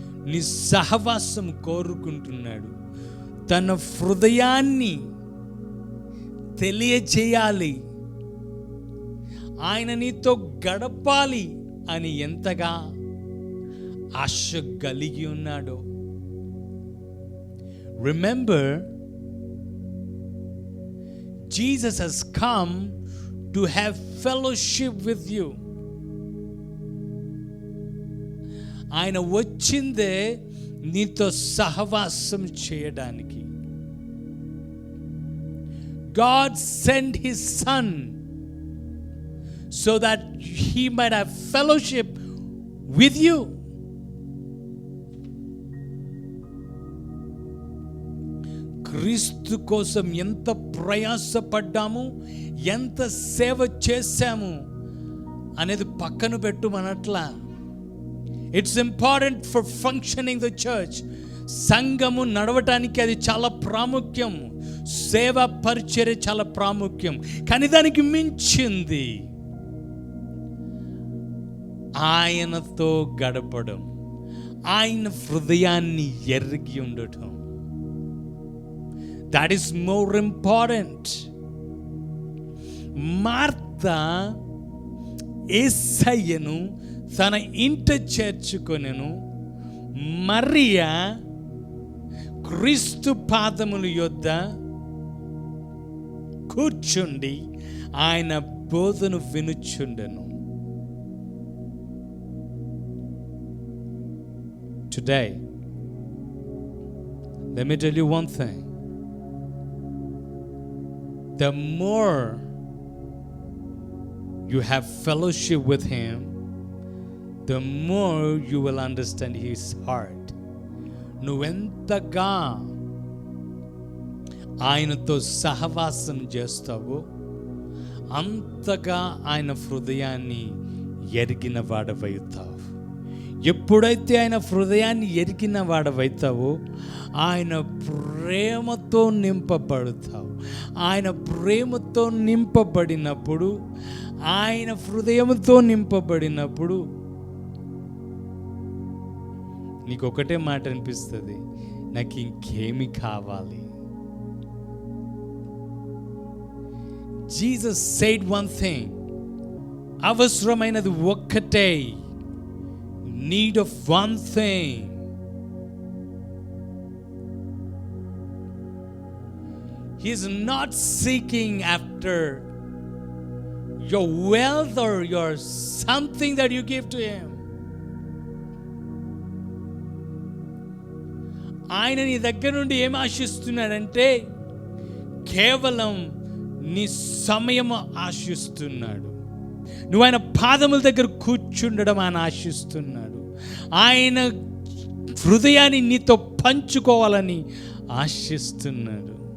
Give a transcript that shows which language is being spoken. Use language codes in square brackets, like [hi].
[te] నీ సహవాసం కోరుకుంటున్నాడు. తన హృదయాన్ని తెలియచేయాలి, ఆయన నీతో గడపాలి అని ఎంతగా ఆశ కలిగి ఉన్నాడో. [en] Remember, Jesus has come to have fellowship with you. [te] ఆయన వచ్చిందే నీతో సహవాసం చేయడానికి. [en] God sent his son so that he might have fellowship with you. [te] క్రీస్తు కోసం ఎంత ప్రయాసపడ్డాము, ఎంత సేవ చేశాము అనేది పక్కన పెట్టుమనట్లా. [en] It's important for functioning the church. [te] సంఘము నడవటానికి అది చాలా ప్రాముఖ్యం. సేవా పరిచర్య చాలా ప్రాముఖ్యం. కానీ దానికి మించింది ఆయనతో గడపడం, ఆయన హృదయాన్ని ఎరిగి ఉండటం. [en] That is more important. [te] Martha యేసయ్యను తన ఇంట చేర్చుకొనెను. మరియా క్రీస్తు పాదముల యొద్ద కూర్చుండి ఆయన బోధను వినుచుండెను. [en] Today, let me tell you one thing. The more you have fellowship with Him, the more you will understand His heart. [te] నువ్వెంతగా ఆయనతో సహవాసం చేస్తావో అంతగా ఆయన హృదయాన్ని ఎరిగిన వాడవవుతావు. ఎప్పుడైతే ఆయన హృదయాన్ని ఎరిగిన వాడవైతావో ఆయన ప్రేమతో నింపబడతావు. ఆయన ప్రేమతో నింపబడినప్పుడు, ఆయన హృదయంతో నింపబడినప్పుడు నీకు ఒకటే మాట అనిపిస్తుంది, నాకు ఇంకేమి కావాలి. [en] Jesus said one thing, [te] అవసరమైనది ఒక్కటే, [en] need of one thing. He is not seeking after your wealth or your something that you give to Him. [te] ఆయన నీ దగ్గర నుండి ఏం ఆశిస్తున్నాడంటే కేవలం నీ సమయం ఆశిస్తున్నాడు. నువ్వు ఆయన పాదముల దగ్గర కూర్చుండడం ఆయన ఆశిస్తున్నాడు. ఆయన హృదయాన్ని నీతో పంచుకోవాలని ఆశిస్తున్నాడు.